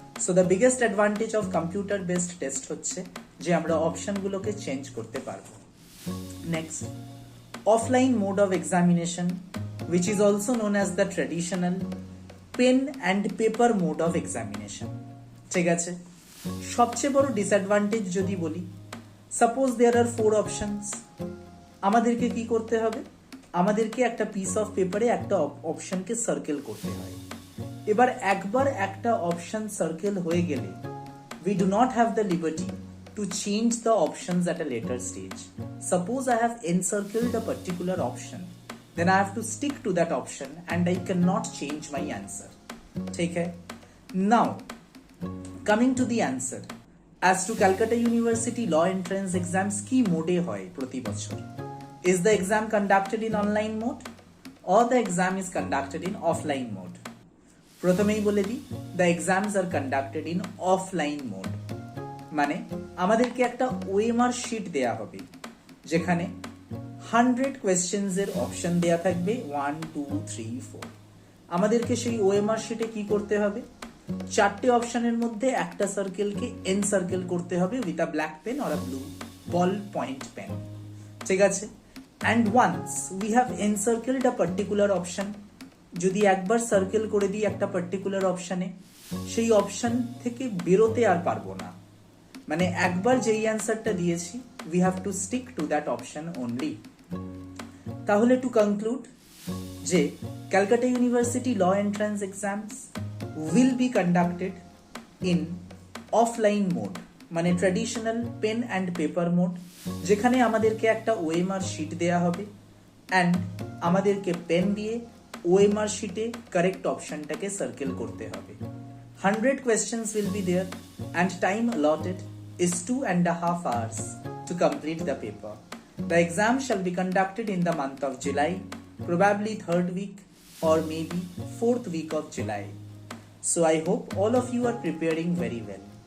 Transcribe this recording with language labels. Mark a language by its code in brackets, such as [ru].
[en] So the biggest advantage of computer based test [bn] হচ্ছে যে আমরা অপশনগুলোকে চেঞ্জ করতে পারবো. [en] Next, offline mode of examination, which is also known as the traditional pen and paper mode of examination. [bn] ঠিক আছে? সবচেয়ে বড় ডিসঅ্যাডভান্টেজ যদি বলি, [en] suppose there are 4 options, [bn] আমাদেরকে কি করতে হবে? আমাদেরকে একটা পিস অফ পেপারে একটা অপশনকে সার্কেল করতে হয়। এবার একবার একটা অপশন সার্কেল হয়ে গেলে [en] we do not have the liberty to change the options at a later stage. Suppose I have encircled a particular option, then I have to stick to that option and I cannot change my answer. [hi] ठीक है? [en] Now, coming to the answer, as to Calcutta University Law Entrance Exams [bn] কি মোডে হয় প্রতি বছর? [en] Is the exam conducted in online mode or the exam is conducted in offline mode? [bn] প্রথমেই বলে দিই, [en] the exams are conducted in offline mode. [bn] মানে আমাদেরকে একটা OMR শিট দেয়া হবে যেখানে 100 কোয়েশ্চেন্স এর অপশন দেয়া থাকবে 1 2 3 4। আমাদেরকে সেই OMR শিটে কি করতে হবে? চারটে অপশনের মধ্যে একটা সার্কেলকে এনসার্কেল করতে হবে [en] With a black pen or a blue ball point pen. [bn] ঠিক আছে? [en] and once we have encircled a particular option, [bn] যদি একবার সার্কেল করে দিই একটা পার্টিকুলার অপশনে, সেই অপশন থেকে বেরোতে আর পারবো না। মানে একবার যেই অ্যান্সারটা দিয়েছি [en] We have to stick to that option only. তাহলে to conclude যে Calcutta university law entrance exams will be conducted in offline mode, মানে traditional pen and paper mode, [bn] যেখানে আমাদেরকে একটা ওএমআর শিট দেয়া হবে অ্যান্ড আমাদেরকে পেন দিয়ে ওএমআর শিটে কারেক্ট অপশনটাকে সার্কেল করতে হবে। [en] 100 questions will be there and time allotted is 2.5 hours to complete the paper. The exam shall be conducted in the month of July, probably 3rd week or maybe 4th week of July. So I hope all of you are preparing very well.